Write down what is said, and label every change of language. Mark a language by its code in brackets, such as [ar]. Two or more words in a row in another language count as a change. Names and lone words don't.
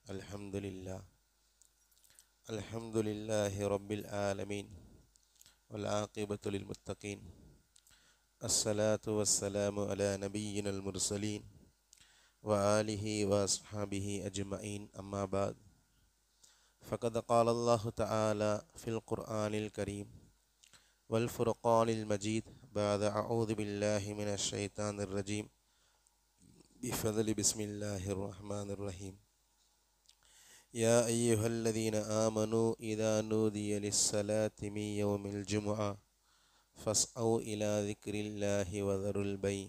[ar] الحمد لله رب العالمين والعاقبة للمتقين. الصلاة والسلام على نبينا المرسلين وآله وأصحابه أجمعين. أما بعد. فقد قال الله تعالى في القرآن الكريم والفرقان المجيد بعد أعوذ بالله من الشيطان الرجيم بفضل بسم الله الرحمن الرحيم. يا أيها الذين آمنوا إذا نودي للصلاة من يوم الجمعة فاسعوا إلى ذكر الله وذروا البيع.